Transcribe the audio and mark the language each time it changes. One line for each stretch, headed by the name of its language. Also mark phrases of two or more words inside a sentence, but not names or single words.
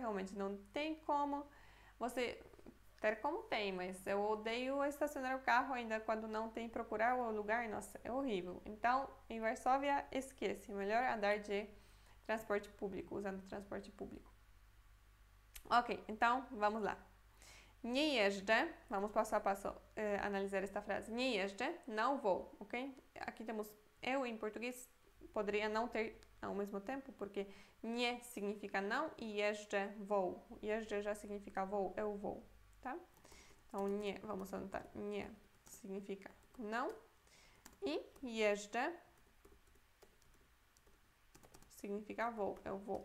Portuguese: Realmente não tem como você ter como tem, mas eu odeio estacionar o carro ainda quando não tem procurar o lugar. Nossa, é horrível. Então, em Varsóvia, esquece. Melhor andar de transporte público, usando transporte público. Ok, então vamos lá.
Polish: Nie jeżdżę,
Portuguese: vamos passo a passo analisar esta frase.
Polish: Nie jeżdżę,
Portuguese: não vou, ok? Aqui temos eu em português, poderia não ter ao mesmo tempo, porque nie significa não e jeżdżę vou. Jeżdżę já significa vou, eu vou, tá? Então, nie, vamos anotar. Nie significa não e jeżdżę significa vou, eu vou.